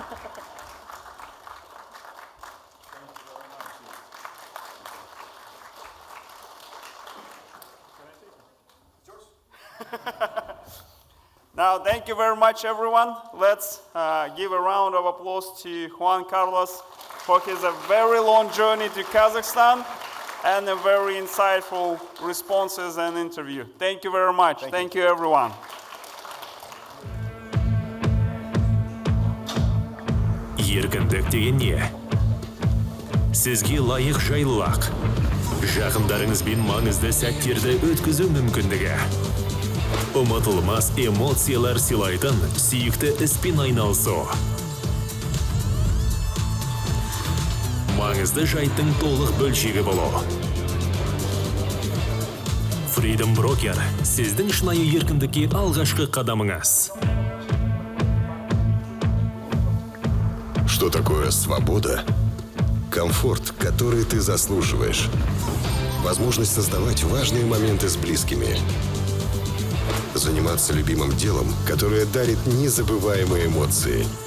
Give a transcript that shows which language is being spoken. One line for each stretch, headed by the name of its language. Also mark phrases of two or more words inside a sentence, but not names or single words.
English: Now, thank you very much, everyone. Let's give a round of applause to Juan Carlos for his very long journey to Kazakhstan and a very insightful responses and interview. Thank you very much. Thank you, everyone.
Kazakh: Еркіндік деген не? Сізге лайық жайлылық, жақындарыңызбен маңызды сәттерді өткізу мүмкіндігі. Ұмытылмас эмоциялар сыйлайтын сүйікті іспен айналысу. Маңызды жайттың толық бөлшегі болу. Freedom Broker сіздің шынайы еркіндікке алғашқы қадамыңыз.
Russian: Что такое свобода? Комфорт, который ты заслуживаешь. Возможность создавать важные моменты с близкими. Заниматься любимым делом, которое дарит незабываемые эмоции.